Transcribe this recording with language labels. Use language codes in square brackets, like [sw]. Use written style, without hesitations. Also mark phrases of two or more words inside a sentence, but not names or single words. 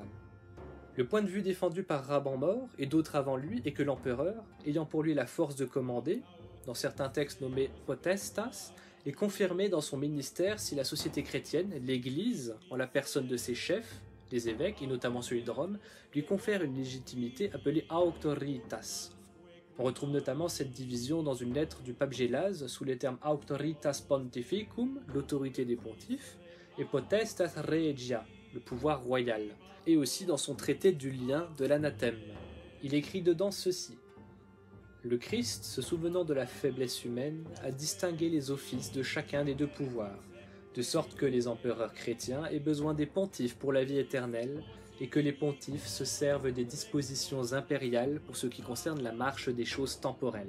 [fr] Le point de vue défendu par Raban mort et d'autres avant lui est que l'empereur, ayant pour lui la force de commander, dans certains textes nommés potestas, est confirmé dans son ministère si la société chrétienne, l'Église, en la personne de ses chefs, les évêques, et notamment celui de Rome, lui confère une légitimité appelée auctoritas. On retrouve notamment cette division dans une lettre du pape Gélase sous les termes [la] auctoritas pontificum, [fr] l'autorité des pontifes, et [la] potestas regia, [fr] le pouvoir royal, et aussi dans son traité du lien de l'anathème. Il écrit dedans ceci. Le Christ, se souvenant de la faiblesse humaine, a distingué les offices de chacun des deux pouvoirs, de sorte que les empereurs chrétiens aient besoin des pontifes pour la vie éternelle, et que les pontifes se servent des dispositions impériales pour ce qui concerne la marche des choses temporelles.